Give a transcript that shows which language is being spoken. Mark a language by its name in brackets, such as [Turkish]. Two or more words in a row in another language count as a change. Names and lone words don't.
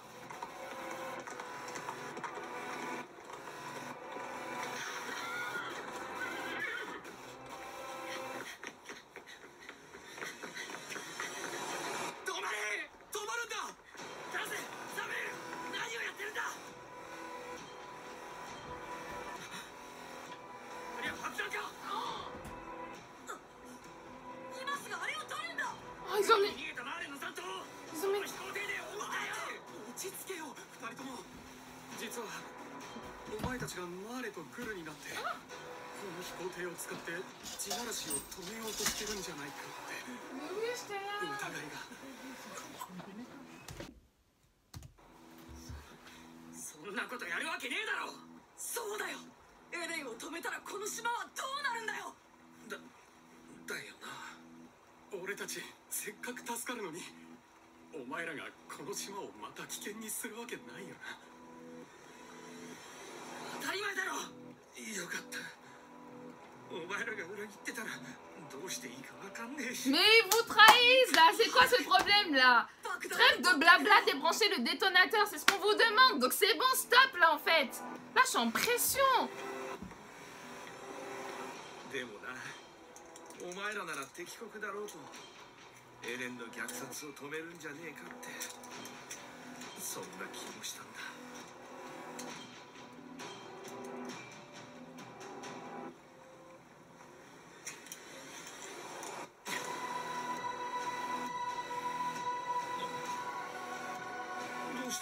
[Japanese] 止まれ！止まるんだ！出せ！ダメ！何をやってるんだ！あれは発弾か！今すぐあれを取るんだ。 [French] Oh, ils ont [Japanese] 逃 [French] mis... [Japanese] げたマーレの残党！ [French] Ils ont mis... [Japanese] 飛行艇で追うなよ！落ち着けよ、二人とも。実はお前たちがマーレとグルになってこの飛行艇を使って地ならしを止めようとしてるんじゃないかって [French] Mais oui, j'étais [Japanese] 疑 [French] là. [Japanese] いが。そんなことやるわけねえだろ。そうだよ。エレンを止めたらこの島はどうなるんだよ。だよな。俺たちせっかく助かるのにお前らがこの島をまた危険にするわけないよな。当たり前だろ。よかった。お前らが裏切ってたらどうしていいかわかんねえし。 [French] Mais ils vous trahissent là. C'est quoi ce problème là? Trêve de blabla, débranchez le détonateur. C'est ce qu'on vous demande. Donc c'est bon, stop là en fait. Là, je suis en pression. [Japanese] でもな、お前らなら敵国だろうとエレンの虐殺を止めるんじゃねえかってそんな気もしたんだ。どうした？